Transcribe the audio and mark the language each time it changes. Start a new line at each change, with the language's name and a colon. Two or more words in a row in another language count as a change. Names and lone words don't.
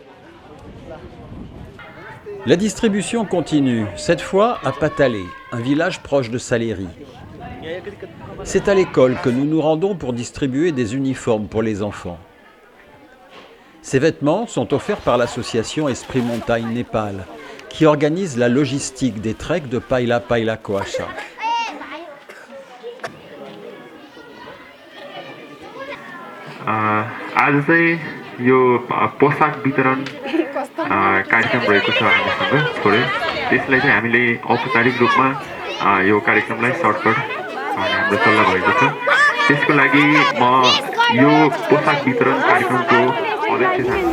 French: La distribution continue, cette fois à Patalé, un village proche de Saleri. C'est à l'école que nous nous rendons pour distribuer des uniformes pour les enfants. Ces vêtements sont offerts par l'association Esprit Montagne Népal, qui organise la logistique des treks de Paila Paila Koasha.
Nepali: आज चाहिँ यो पोसाक वितरण कार्यक्रम रहेको छ हामीसँग थोरै त्यसलाई चाहिँ हामीले औपचारिक रूपमा यो कार्यक्रमलाई सर्टकट हाम्रो सल्लाह भएको छ त्यसको लागि म यो पोसाक वितरण कार्यक्रमको अध्यक्षता